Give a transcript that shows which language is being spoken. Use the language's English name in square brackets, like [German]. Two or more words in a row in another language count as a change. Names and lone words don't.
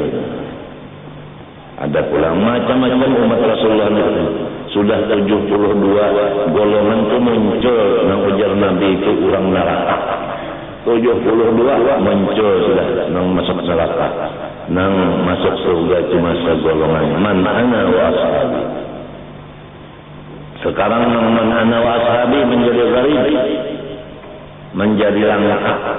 [Banjar] Ada pulang macam-macam umat Rasulullah itu. Sudah 72 golongan itu muncul yang ujar Nabi itu orang neraka. 72 muncul sudah yang masuk neraka. Nang masuk surga cuma segolongan [Arabic] من أنا وأصحابي. [Indonesian] Sekarang [Arabic] من أنا وأصحابي [Indonesian] menjadi gharib, menjadi langka.